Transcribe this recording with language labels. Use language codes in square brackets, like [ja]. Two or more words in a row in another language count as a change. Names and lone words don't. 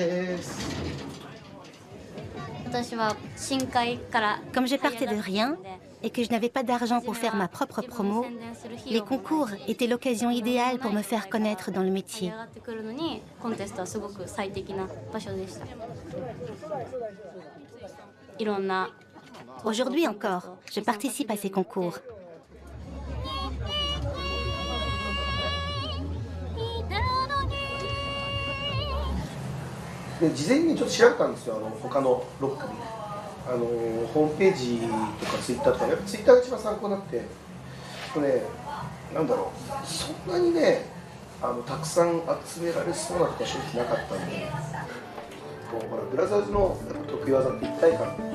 [fr] Comme je partais de rien, et que je n'avais pas d'argent pour faire ma propre promo, les concours étaient l'occasion idéale pour me faire connaître dans le métier. Aujourd'hui encore, je participe à ces concours. [ja] で事前にちょっと調べたんですよ、他の6組ホームページとかツイッターとか、やっぱツイッターが一番参考になって、なんだろう、そんなにねたくさん集められそうなとこは正直なかったんで、ほらブラザーズのやっぱ得意技って一体感。